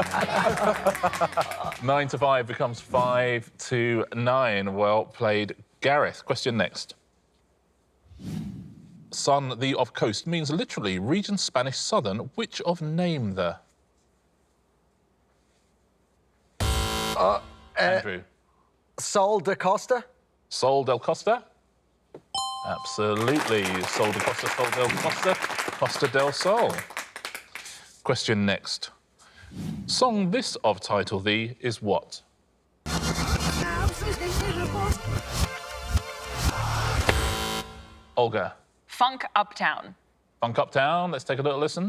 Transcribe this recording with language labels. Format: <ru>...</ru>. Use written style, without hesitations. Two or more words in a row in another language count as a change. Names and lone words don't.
<en>9 to 5 becomes 5 to 9. Well played, Gareth. Question next. Son the of coast means literally region Spanish southern. Which of name the? Andrew. Sol da Costa. Sol del Costa? Absolutely. Sol de Costa, Sol del Costa, Costa del Sol. Question next. Song this of title the is what? Olga. Funk Uptown. Funk Uptown. Let's take a little listen.</en>